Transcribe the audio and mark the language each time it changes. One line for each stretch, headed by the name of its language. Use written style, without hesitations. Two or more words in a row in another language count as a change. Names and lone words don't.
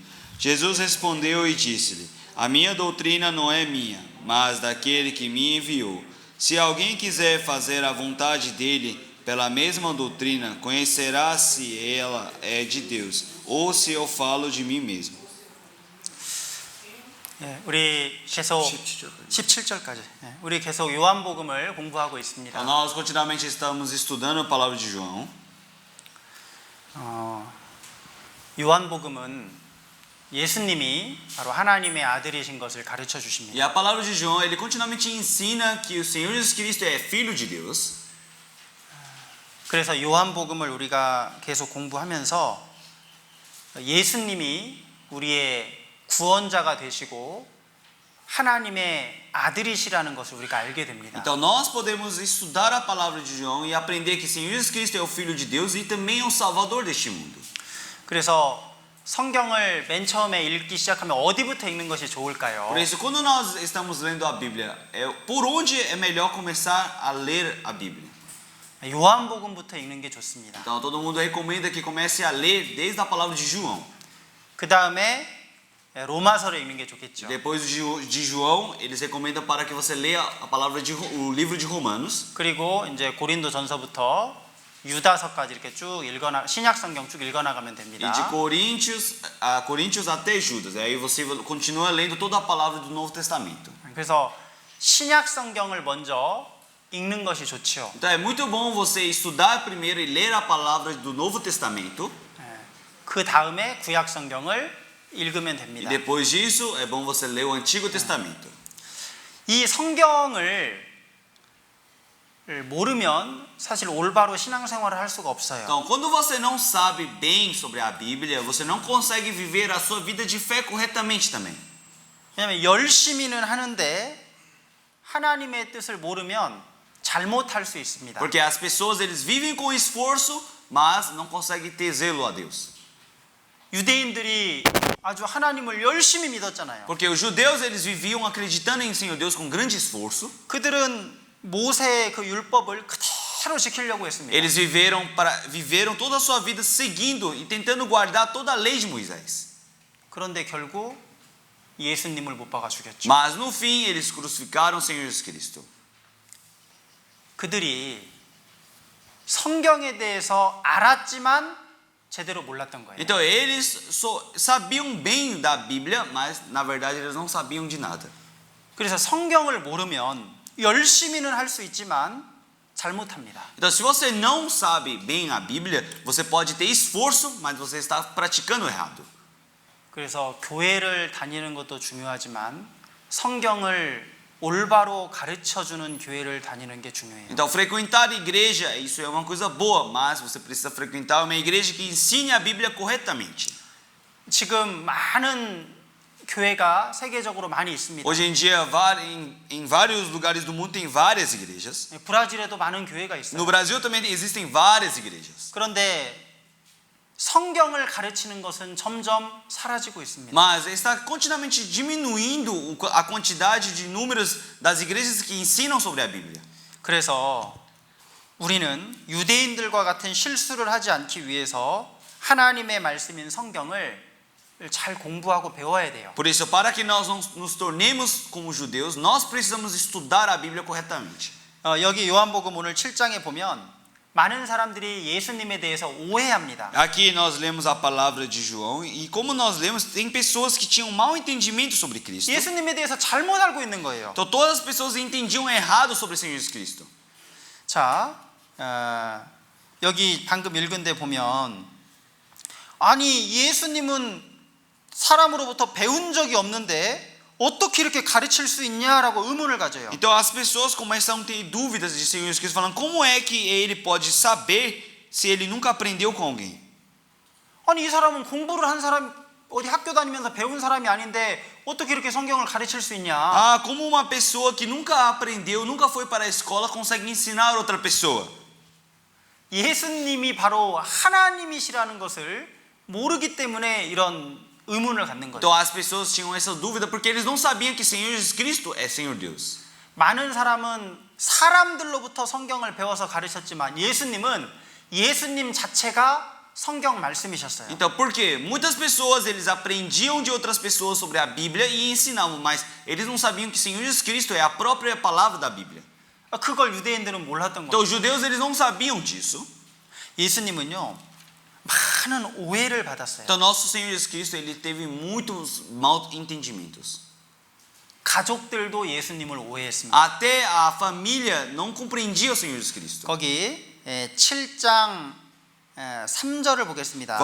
Portuguese: Jesus respondeu e disse-lhe: A minha doutrina não é minha, mas daquele que me enviou. Se alguém quiser fazer a vontade dele, pela mesma doutrina, conhecerá se ela é de Deus, ou se eu falo de mim mesmo.
Korean: 우리 계속 17절까지. 우리 계속 요한복음을 공부하고 있습니다.
Portuguese: Nós continuamente estamos estudando a palavra de João.
Korean: 요한복음은 예수님이 바로 하나님의 아들이신 것을 가르쳐
Portuguese: E
Korean: 주십니다.
Portuguese: a palavra de João, ele continuamente ensina que o Senhor Jesus Cristo é filho de Deus.
Korean: 그래서 요한복음을 우리가 계속 공부하면서 예수님이 우리의 구원자가 되시고 하나님의 아들이시라는 것을 우리가 알게 됩니다.
Portuguese: Então nós podemos estudar a palavra de João e aprender que o Senhor Jesus Cristo é o filho de Deus e também é o salvador deste mundo.
Korean: 그래서 성경을 맨 처음에 읽기 시작하면 어디부터 읽는 것이 좋을까요?
Portuguese: Por isso, quando nós estamos lendo a Bíblia, por onde é melhor começar a ler a Bíblia?
Korean: 요한복음부터 읽는 게 좋습니다.
Portuguese: Então todo mundo recomenda que comece a ler desde a palavra de João.
Korean: 그 다음에 로마서를 읽는 게 좋겠죠.
Portuguese: Depois de João, eles recomendam para que você leia a palavra o livro de Romanos.
Korean: 그리고 이제 고린도전서부터 유다서까지 이렇게 쭉 읽어나 신약 성경 쭉 읽어나가면 됩니다.
Portuguese: E de Coríntios até Judas. Aí você continua lendo toda a palavra do Novo Testamento.
Korean: 그래서 신약 성경을 먼저 읽는 것이 좋죠.
Portuguese: Então é muito bom você estudar primeiro e ler a palavra do Novo Testamento.
Korean: 그 다음에 구약 성경을 읽으면
Portuguese: E
Korean: 됩니다.
Portuguese: depois disso é bom você ler o Antigo Testamento.
Korean: 이 성경을 모르면 사실 올바로 신앙생활을 할 수가 없어요.
Portuguese: Então, quando você não sabe bem sobre a Bíblia, você não consegue viver a sua vida de fé corretamente também.
Korean: 왜냐하면 열심히는 하는데 하나님의 뜻을 모르면 잘못할 수 있습니다.
Portuguese: Porque as pessoas eles vivem com esforço, mas não conseguem ter zelo a Deus.
Korean: 유대인들이 아주 하나님을 열심히 믿었잖아요.
Portuguese: Porque os judeus eles viviam acreditando em Senhor Deus com grande esforço.
Korean: 그들은 모세의 그 율법을 그대로 지키려고 했습니다.
Portuguese: Eles viveram toda a sua vida seguindo e tentando guardar toda a lei de Moisés.
Korean: 그런데 결국 예수님을 못 박아 죽였죠.
Portuguese: Mas no fim eles crucificaram o Senhor Jesus Cristo.
Korean: 그들이 성경에 대해서 알았지만 제대로 몰랐던 거예요.
Portuguese: Então eles sabiam bem da Bíblia, mas na verdade eles não sabiam de nada.
Korean: 그래서 성경을 모르면 열심히는 할 수 있지만 잘못합니다.
Portuguese: Então se você não sabe bem a Bíblia, você pode ter esforço, mas você está praticando errado.
Korean: 그래서 교회를 다니는 것도 중요하지만 성경을 올바로 가르쳐주는 교회를 다니는 게 중요해요.
Portuguese: Então frequentar a igreja, isso é uma coisa boa, mas você precisa frequentar uma igreja que ensine a Bíblia corretamente.
Korean: 지금 많은 교회가 세계적으로 많이 있습니다.
Portuguese: Hoje em dia, em vários lugares do mundo tem várias igrejas.
Korean: 브라질에도 많은 교회가 있어요.
Portuguese: No Brasil também existem várias igrejas.
Korean: 그런데 성경을 가르치는 것은 점점 사라지고 있습니다.
Portuguese: Mas está continuamente diminuindo a quantidade de números das igrejas que ensinam sobre a Bíblia.
Korean: 그래서 우리는 유대인들과 같은 실수를 하지 않기 위해서 하나님의 말씀인 성경을 잘 공부하고 배워야 돼요.
Portuguese: Por isso, para que nós não nos tornemos como judeus, nós precisamos estudar a Bíblia corretamente.
Korean: 여기 요한복음 오늘 7장에 보면 많은 사람들이 예수님에 대해서 오해합니다.
Portuguese: Aqui nós lemos a palavra de João e como nós lemos, tem pessoas que tinham mau entendimento sobre Cristo.
Korean: 예수님에 대해서 잘못 알고 있는 거예요.
Portuguese: Então todas as pessoas entendiam errado sobre o Senhor Jesus Cristo.
Korean: 자, 여기 방금 읽은 데 보면 아니 예수님은 사람으로부터 배운 적이 없는데 어떻게 이렇게 가르칠 수 있냐라고 의문을 가져요.
Portuguese: Então as pessoas começam a ter dúvidas de Senhor Jesus Cristo, falando como é que ele pode saber se ele nunca aprendeu com alguém?
Korean: 아니 이 사람은 공부를 한 사람 어디 학교 다니면서 배운 사람이 아닌데 어떻게 이렇게 성경을 가르칠 수 있냐?
Portuguese: Ah, como uma pessoa que nunca aprendeu, nunca foi para a escola consegue ensinar outra pessoa?
Korean: 예수님이 바로 하나님이시라는 것을 모르기 때문에 이런 의문을 갖는 거죠.
Portuguese: Então as pessoas tinham essa dúvida porque eles não sabiam que Senhor Jesus Cristo é Senhor Deus.
Korean: 많은 사람은 사람들로부터 성경을 배워서 가르쳤지만 예수님은 예수님 자체가 성경 말씀이셨어요.
Portuguese: Então, por quê? Muitas pessoas eles aprendiam de outras pessoas sobre a Bíblia e ensinavam, mas eles não sabiam que Senhor Jesus Cristo é a própria palavra da Bíblia.
Korean: 그걸 유대인들은 몰랐던
Portuguese: Então
Korean: 거죠.
Portuguese: os judeus eles não sabiam disso.
Korean: 예수님은요 많은 오해를 받았어요.
Portuguese: Então nosso Senhor Jesus Cristo ele teve muitos mal entendimentos.
Korean: 가족들도 예수님을 오해했습니다.
Portuguese: Até a família não compreendia o Senhor Jesus Cristo.
Korean: 거기 7장 3절을 보겠습니다.